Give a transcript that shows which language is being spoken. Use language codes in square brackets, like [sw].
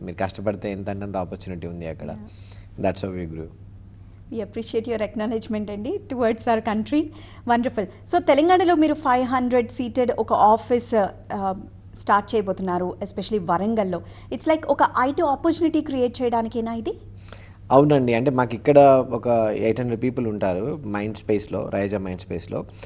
[te] మీరు కష్టపడితే ఎంత ఆపర్చునిటీ ఉంది అక్కడ. [en] That's how we grew. We appreciate your acknowledgement అండి towards our country. Wonderful. [te] So తెలంగాణలో మీరు 500-seated ఒక ఆఫీస్ స్టార్ట్ చేయబోతున్నారు, ఎస్పెషలీ వరంగల్లో. [en] it's like [te] ఒక ఐటీ ఆపర్చునిటీ క్రియేట్ చేయడానికేనా ఇది? అవునండి. అంటే మాకు ఇక్కడ ఒక 800 పీపుల్ ఉంటారు మైండ్ స్పేస్లో, రైజా మైండ్ స్పేస్లో.